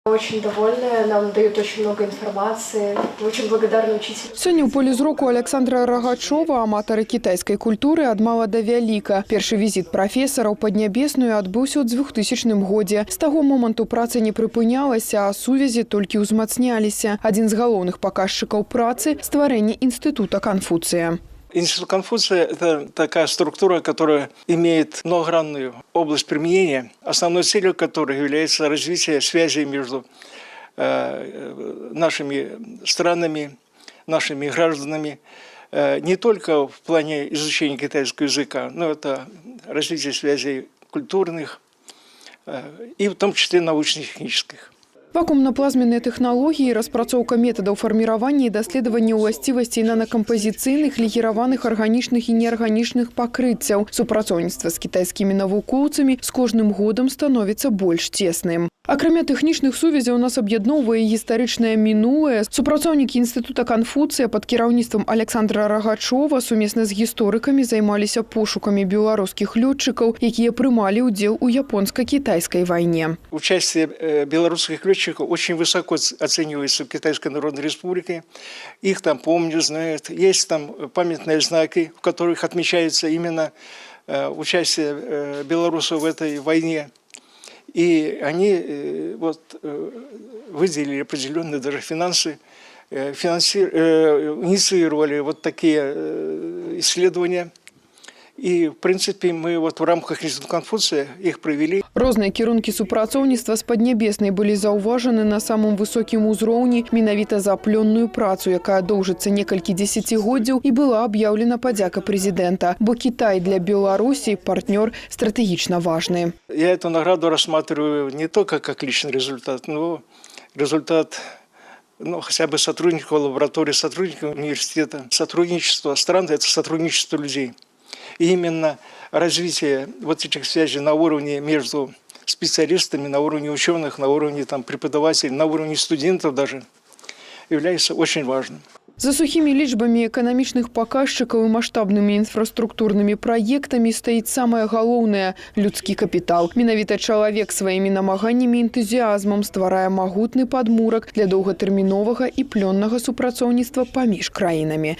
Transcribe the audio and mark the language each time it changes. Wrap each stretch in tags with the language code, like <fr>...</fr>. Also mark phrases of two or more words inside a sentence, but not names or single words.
<ru>Очень довольная, нам дают очень много информации. Очень благодарна учителю.</ru> <be>Сёння ў полі зроку Александра Рагачова аматары кітайскай культуры ад мала да вяліка. Першы візіт прафесара ў Паднябесную адбыўся ў 2000 годзе. З таго моманту праца не прыпынялася, а сувязі толькі ўзмацняліся. Адзін з галоўных паказчыкаў працы – стварэнне інстытута Канфуцыя.</be> <ru>Институт Конфуция – это такая структура, которая имеет многогранную область применения, основной целью которой является развитие связей между нашими странами, нашими гражданами, не только в плане изучения китайского языка, но это развитие связей культурных и в том числе научно-технических.</ru> <be>Вакуумна-плазменныя тэхналогіі, распрацоўка метадаў фарміравання і даследавання ўласцівасцей нанакампазіцыйных, легіраваных арганічных і неарганічных пакрыццяў. Супрацоўніцтва з кітайскімі навукоўцамі з кожным годам становіцца больш цесным. Акрамя тэхнічных сувязяў нас аб'ядноўвае гістарычнае мінулае. Супрацоўнікі інстытута Канфуцыя пад кіраўніцтвам Александра Рагачова сумесна з гісторыкамі займаліся пошукамі беларускіх лётчыкаў, якія прымалі ўдзел у японска-кітайскай вайне.</be> <ru>Участие белорусских летчиков очень высоко оценивается в Китайской Народной Республике. Их там помнят, знают. Есть там памятные знаки, в которых отмечается именно участие белорусов в этой войне. И они выделили определенные даже финансы, инициировали вот такие исследования. И, в принципе, мы в рамках Института Конфуция их провели.</ru> <be>Розныя кірункі супрацоўніцтва з Паднябеснай былі заўважаны на самым высокім узроўні менавіта за плённую працу, якая доўжыцца некалькі дзесяцігоддзяў, і была аб'яўлена падзяка прэзідэнта. Бо Кітай для Беларусі партнёр стратэгічна важны.</be> <ru>Я эту награду рассматриваю не только как личный результат, но результат хотя бы сотрудников лаборатории, сотрудников университета. Сотрудничество стран – это сотрудничество людей. И именно развитие вот этих связей на уровне между специалистами, на уровне ученых, на уровне преподавателей, на уровне студентов даже является очень важным.</ru> <be>За сухімі лічбамі эканамічных паказчыкаў і маштабнымі інфраструктурнымі праектамі стаіць самае галоўнае – людскі капітал. Менавіта чалавек сваімі намаганнямі і энтузіазмам стварае магутны падмурак для доўгатэрміновага і плённага супрацоўніцтва паміж краінамі.</be>